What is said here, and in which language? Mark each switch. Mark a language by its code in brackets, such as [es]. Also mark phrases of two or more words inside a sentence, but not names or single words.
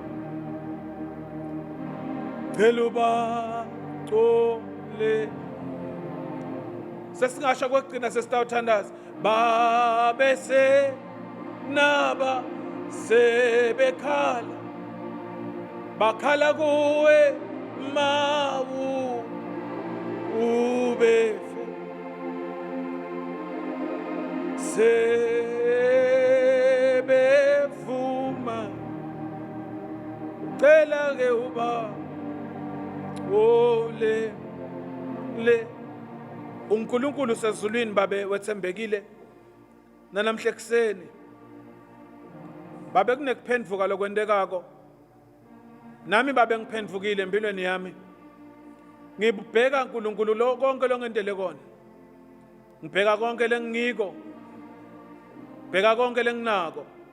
[ss] cela ubaxole sesingasho kwekugcina sesitawuthandaza babese naba sebekhala bakhala kuwe mawu ubefe sebevuma cela ke uba ole le uNkulunkulu sezulwini babe wethembekile nanamhla ekseni babe kunekuphendvuka lokwendekako nami babe ngiphendvukile empilweni yami ngibheka uNkulunkulu lo konke longendele kona ngibheka konke lengiko bheka konke lenginako